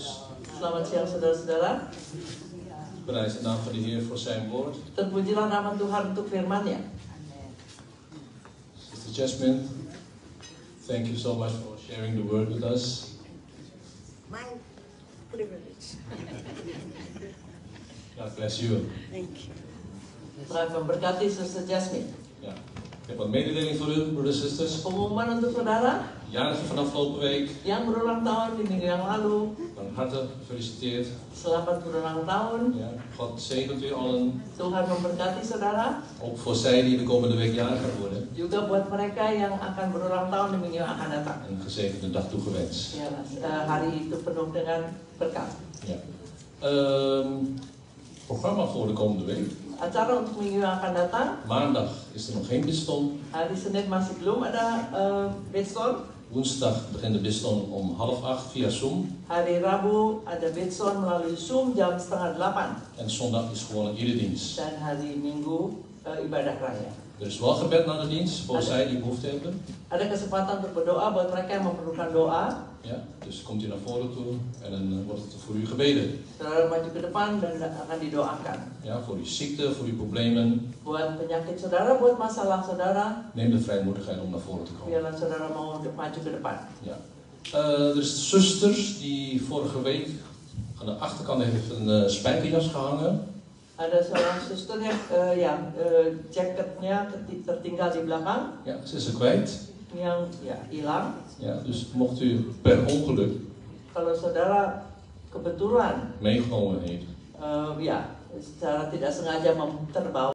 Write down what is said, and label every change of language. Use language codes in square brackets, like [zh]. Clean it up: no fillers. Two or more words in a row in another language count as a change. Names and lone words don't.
[id] Selamat siang saudara-saudara. [nl] Prijs de naam van de Heer voor zijn woord. [id] Terpujilah nama Tuhan untuk firman-Nya. [en] Sister Jasmine, thank you so much for sharing the word with us. My privilege. God bless you. Thank you. [id] Tuhan memberkati Sister Jasmine. [nl] Ja. Ik heb wat mededeling voor u, broeders en zusters. [id] Pengumuman untuk saudara [nl] Jarige van afgelopen week. [id] yang berulang tahun di minggu yang lalu. [nl] Van harte gefeliciteerd. [id] Selamat berulang tahun. [nl] Ja. God zegent u allen. [id] Tuhan memberkati saudara. [nl] Ook voor zij die de komende week jarig gaan worden. [id] Juga buat mereka yang akan berulang tahun di minggu yang akan datang. [nl] Een gezegende dag toegewenst. [id] Ya, hari itu penuh dengan berkat. [nl] Ja. Programma voor de komende week. [id] Acara untuk minggu yang akan datang. [nl] Maandag is er nog geen biston. [id] Hari Senin masih belum ada Bitson. [nl] Woensdag begint de biston om 7:30 via Zoom. [id] Hari Rabu ada Bitson melalui Zoom jam 7:30. [nl] En zondag is gewoon een eredienst. [id] Dan hari Minggu ibadah raya. [nl] Er is wel gebed na de dienst voor zij die behoefte hebben. [id] Ada kesempatan untuk berdoa buat mereka yang memerlukan doa. [nl] Ja, dus komt u naar voren toe en dan wordt het voor u gebeden. [id] Saudara maju ke depan dan akan didoakan. [nl] Ja, voor uw ziekte, voor uw problemen. [id] Buat penyakit saudara, buat masalah saudara, [nl] Neem de vrijmoedigheid om naar voren te komen. [id] biarlah saudara mau maju ke depan. [nl] Ja. Er is zusters die vorige week aan de achterkant heeft een spijkerjas gehangen. [id] Ada seorang suster yang jaketnya tertinggal di belakang, [nl] Ja, ze is er kwijt. [id] yang hilang. [nl] Ja, dus mocht u per ongeluk [id] Kalau saudara kebetulan [nl] meegenomen heeft, [id] secara tidak sengaja terbawa